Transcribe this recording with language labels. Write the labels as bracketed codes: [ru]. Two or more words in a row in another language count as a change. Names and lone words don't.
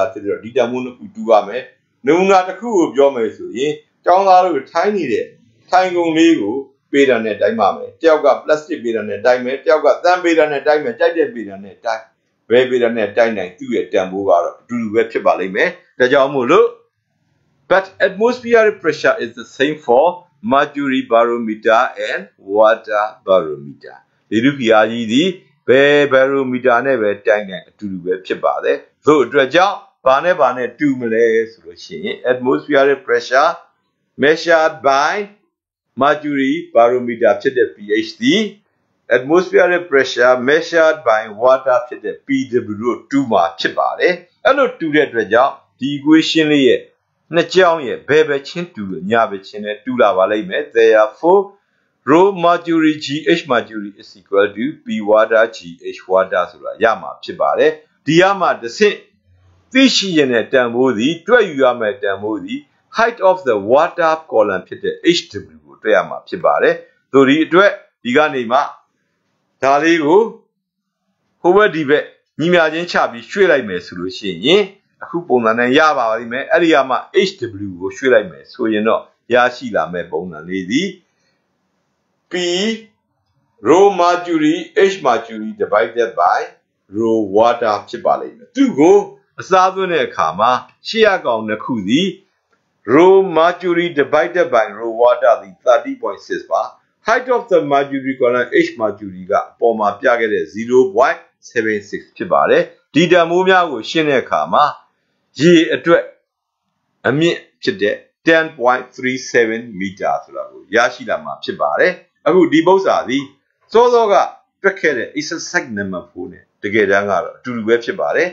[my] ဆိုတော့ဒီတန်ဖိုးနှစ်ခုတူပါမယ်နမူနာတစ်ခုကိုပြောမယ်ဆိုရင်ကျောင်းသားတို့ထိုင်းနေတဲ့ထိုင်ကုန်လေးကိုပေးတာနဲ့တိုင်းပါမယ်တယောက်က plastic ပေးတာနဲ့တိုင်းမယ်တယောက်ကသံပေးတာနဲ့တိုင်းမယ်ကြိုက်တဲ့ပေးတာနဲ့တိုင်းဘယ်ပေးတာနဲ့တိုင်းတိုင်းသူ့ရဲ့တန်ဖိုးကတော့အတူတူ ပဲဖြစ်ပါလိမ့်မယ်ဒါကြောင့်မို့လို့ [en] but atmospheric pressure is the same for mercury barometer and water barometer [my] လေထုဖိအားကြီးသည်ဘယ် barometer နဲ့ပဲတိုင်းတိုင်းအတူတူပဲဖြစ်ပါတယ်သို့အတွက်ကြောင့်ဘာနဲ့တူမလဲဆိုလို့ရှိရင် [en] atmospheric pressure measured by mercury barometer [my] ဖြစ်တဲ့ pH သည် [en] atmospheric pressure measured by water [my] ဖြစ်တဲ့ PW တို့တူမှာဖြစ်ပါတယ်အဲ့လိုတူတဲ့အတွက်ကြောင့်ဒီ equation လေးရဲ့နှစ်ကြောင်း ရဲ့ဘယ်ပဲချင်းတူလို့ညာပဲချင်းနဲ့တူလာပါလိမ့်မယ် [en] therefore rho mercury GH mercury is equal to P water GH water [my] ဆိုတာရ မှာဖြစ်ပါတယ်ဒီရမှာတစ်ဆင့်သိရှိရတဲ့တန်ဖိုးသည်တွက်ယူရမယ့်တန်ဖိုးသည် [en] height of the water column [my] ဖြစ်တဲ့ HW ကိုတွက်ရမှာဖြစ်ပါတယ်။ဆိုဒီအတွက်ဒီကနေမှဒါလေးကိုဟိုဘက်ဒီဘက်ညီမျှချင်းချပြီးရွှေ့လိုက်မယ်ဆိုလို့ရှိရင်အခုပုံစံနဲ့ရပါလိမ့်မယ်။အဲ့ဒီကမှ HW ကိုရွှေ့လိုက်မယ်ဆိုရင်တော့ရရှိလာမယ့်ပုံစံလေးသည် [en] P rho mercury H mercury divided by rho water [my] ဖြစ်ပါလိမ့်မယ်။သူကိုအစားသွင်းတဲ့အခါမှာရှေ့ရကောင်နှစ်ခုသည် [en] rho mercury divided by rho water [my] သည် 30.6 ပါ [en] height of the mercury column H mercury [my] ကအပေါ်မှာပြခဲ့တဲ့ 0.76 ဖြစ်ပါတယ်ဒီတန်ဖိုးများကိုရှင်းတဲ့အခါမှာရေအတွက်အမြင့်ဖြစ်တဲ့ 10.37 meter ဆိုတာကိုရရှိလာမှာဖြစ်ပါတယ်အခုဒီပု္ပ္ပစာသည်စောစောကတွက်ခဲ့တဲ့ exercise number 4နဲ့တကယ်တမ်းကတော့အတူတူပဲဖြစ်ပါတယ်